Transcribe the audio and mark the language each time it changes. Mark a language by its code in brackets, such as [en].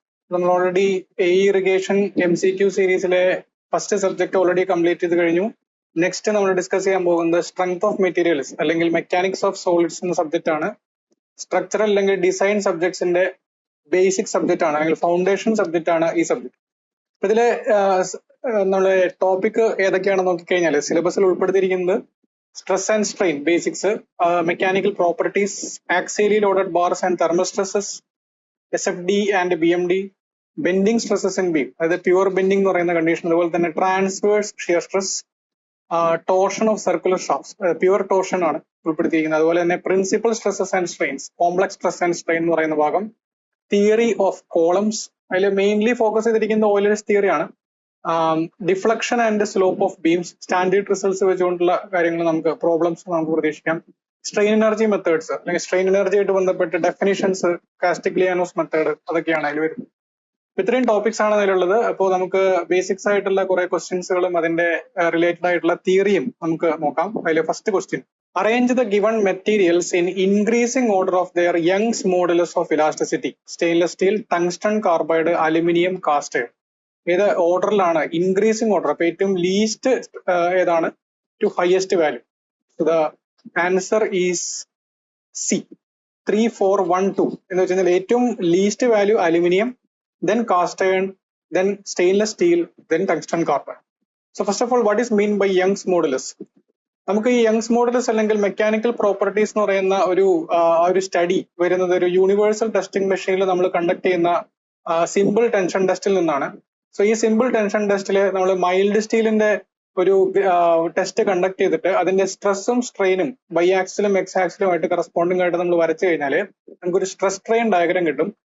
[ml] നമ്മൾ already irrigation MCQ സീരീസിലെ first subject already complete ചെയ്ത് കഴിഞ്ഞു. നെക്സ്റ്റ് നമ്മൾ ഡിസ്കസ് ചെയ്യാൻ പോകുന്നത് സ്ട്രെങ്ത് ഓഫ് മെറ്റീരിയൽസ് അല്ലെങ്കിൽ മെക്കാനിക്സ് ഓഫ് സോളിഡ്സ് എന്ന സബ്ജക്റ്റ് ആണ്. സ്ട്രക്ചറൽ അല്ലെങ്കിൽ ഡിസൈൻ സബ്ജക്ട്സിന്റെ ബേസിക് സബ്ജക്റ്റ് ആണ് അല്ലെങ്കിൽ ഫൗണ്ടേഷൻ സബ്ജക്റ്റ് ആണ് ഈ സബ്ജക്ട്. ഇതിലെ നമ്മളെ ടോപ്പിക് ഏതൊക്കെയാണെന്ന് നോക്കിക്കഴിഞ്ഞാൽ സിലബസിൽ ഉൾപ്പെടുത്തിയിരിക്കുന്നത് [en] stress and strain basics, mechanical properties, axially loaded bars and thermal stresses, SFD and BMD, bending stresses in beam, [ml] അതായത് [en] pure bending [ml] എന്ന് പറയുന്ന കണ്ടീഷൻ, അതുപോലെ തന്നെ [en] transverse shear stress, torsion of circular shafts, pure torsion [ml] ആണ് ഉൾപ്പെടുത്തിയിരിക്കുന്നത്. അതുപോലെ തന്നെ [en] principal stresses and strains, complex stress and strain [ml] എന്ന് പറയുന്ന ഭാഗം, [en] theory of columns, [ml] അതിൽ മെയിൻലി ഫോക്കസ് ചെയ്തിരിക്കുന്നത് ഓയിലേഴ്സ് തിയറി ആണ്. [en] deflection and slope of beams, [ml] standard results വെച്ചുകൊണ്ടുള്ള കാര്യങ്ങൾ നമുക്ക് പ്രോബ്ലംസ് നമുക്ക് പ്രതീക്ഷിക്കാം. സ്ട്രെയിൻ എനർജി മെത്തേഡ്സ് അല്ലെങ്കിൽ സ്ട്രെയിൻ എനർജി ആയിട്ട് ബന്ധപ്പെട്ട് ഡെഫിനിഷൻസ്, കാസ്റ്റിഗ്ലിയാനോസ് മെത്തേഡ്, അതൊക്കെയാണ് അതിൽ വരുന്നത്. ഇത്രയും ടോപ്പിക്സ് ആണ് അതിലുള്ളത്. അപ്പോൾ നമുക്ക് ബേസിക്സ് ആയിട്ടുള്ള കുറെ ക്വസ്റ്റ്യൻസുകളും അതിന്റെ റിലേറ്റഡ് ആയിട്ടുള്ള തിയറിയും നമുക്ക് നോക്കാം. [en] അതിലെ first question, arrange the given materials in increasing order of their Young's modulus of elasticity, stainless steel, tungsten carbide, aluminium, cast iron. [ml] ഏത് ഓർഡറിലാണ്? [en] Increasing order. അപ്പൊ ഏറ്റവും least ഏതാണ് to highest value? The answer is C, 3, 4, 1, 2 [ml] എന്ന് വെച്ചാൽ ഏറ്റവും [en] Least value aluminium, then cast iron, then stainless steel, then tungsten carbide. So first of all, what is mean by Young's modulus? [ml] നമുക്ക് ഈ Young's modulus അല്ലെങ്കിൽ mechanical properties എന്ന് പറയുന്ന ഒരു study വരുന്നത് ഒരു യൂണിവേഴ്സൽ ടെസ്റ്റിംഗ് മെഷീനിൽ നമ്മൾ കണ്ടക്ട് ചെയ്യുന്ന സിമ്പിൾ ടെൻഷൻ ടെസ്റ്റിൽ നിന്നാണ്. സോ ഈ സിമ്പിൾ ടെൻഷൻ ടെസ്റ്റിൽ നമ്മൾ മൈൽഡ് സ്റ്റീലിന്റെ ഒരു ടെസ്റ്റ് കണ്ടക്ട് ചെയ്തിട്ട് അതിന്റെ സ്ട്രെസ്സും സ്ട്രെയിനും ബൈ ആക്സിലും എക്സ് ആക്സിലുമായിട്ട് കറസ്പോണ്ടിങ് ആയിട്ട് നമ്മൾ വരച്ചു കഴിഞ്ഞാൽ നമുക്കൊരു സ്ട്രെസ് സ്ട്രെയിൻ ഡയഗ്രം കിട്ടും.